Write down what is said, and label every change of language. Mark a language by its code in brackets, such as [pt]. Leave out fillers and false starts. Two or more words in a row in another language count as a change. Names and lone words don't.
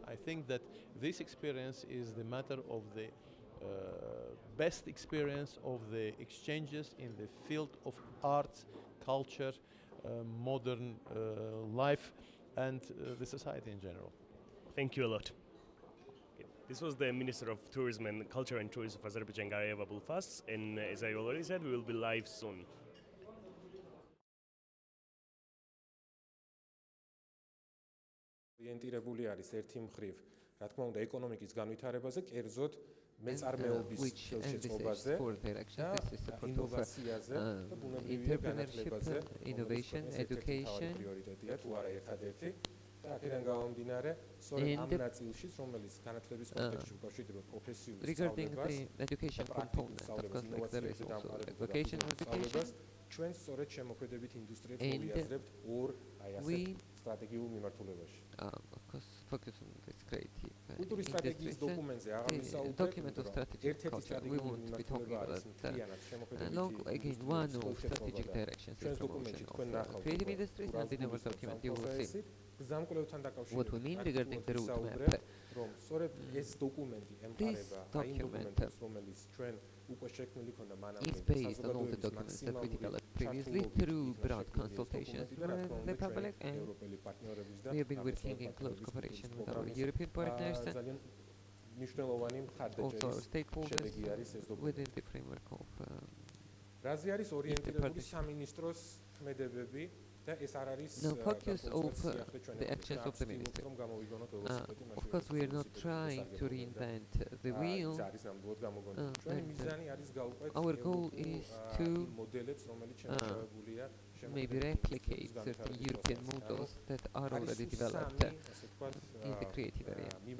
[en] I think that this experience is the matter of the best experience of the exchanges in the field of arts, culture, modern life, and the society in general. Thank you a lot. This was the Minister of Tourism and Culture and Tourism of Azerbaijan, Garayeva Bulfas, and as I already said, we will be live soon. [ka] ორიენტირებული არის ერთი მხრივ, რა თქმა უნდა, ეკონომიკის განვითარებაზე, კერძოდ მეწარმეობის ხელშეწყობაზე და ინოვაციაზე და ბუნებრივი განათლებაზე, [en] innovation, education, [ka] პრიორიტეტია თუ არა ერთადერთი. და აქედან გამომდინარე, სწორედ ამ ნაწილშიც, რომელიც განათლების კონტექსტში უკავშირდება პროფესიულ სწავლებას, ჩვენ სწორედ შემოქმედებით ინდუსტრიებს მოვიაზრებთ ორ სტრატეგიულ მიმართულებაში. [en] Of course, focus on this creative [ka] კულტურის სტრატეგიის დოკუმენტზე აღარ [en] document of strategic culture. We want to be talking about long again one of strategic directions in promotion of creative industries, and in our document you will see what we mean regarding the roadmap. [ka] ეს დოკუმენტი ემყარება აი დოკუმენტს, რომელიც ჩვენ უკვე შექმნილი ქონდა მანამდე. [en] It's based on all the documents that we developed previously through broad consultations with the public, and we have been working in close cooperation with our European partners and also our stakeholders within the framework of [ka] რაზე არის ორიენტირებული სამინისტროს ქმედებები და ეს არ არის [en] no focus of the actions of the ministry. Of course, we are not trying to reinvent the wheel. Our goal is to maybe replicate certain European models that are already developed in the creative area.